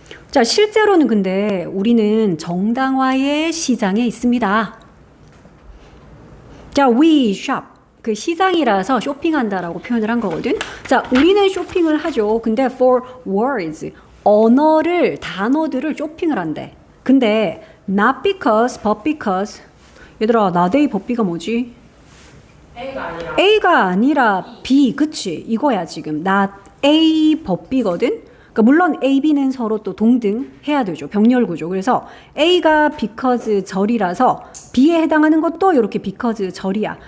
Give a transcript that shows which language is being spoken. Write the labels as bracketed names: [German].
[Korean] 자, 실제로는 근데 우리는 정당화의 시장에 있습니다. [English] 자, we shop. [Korean] 그 시장이라서 쇼핑한다라고 표현을 한 거거든. 자, 우리는 쇼핑을 하죠. 근데 [English] for words, [Korean] 단어들을 쇼핑을 한대. [English] 근데 not because, but because. [Korean] 얘들아, 나데이 법비가 뭐지? A가 아니라 B, 그치? 이거야 지금. not A 법비거든. 그러니까 물론 A, B는 서로 또 동등 해야 되죠. 병렬구조. 그래서 A가 because 절이라서 B에 해당하는 것도 이렇게 because 절이야.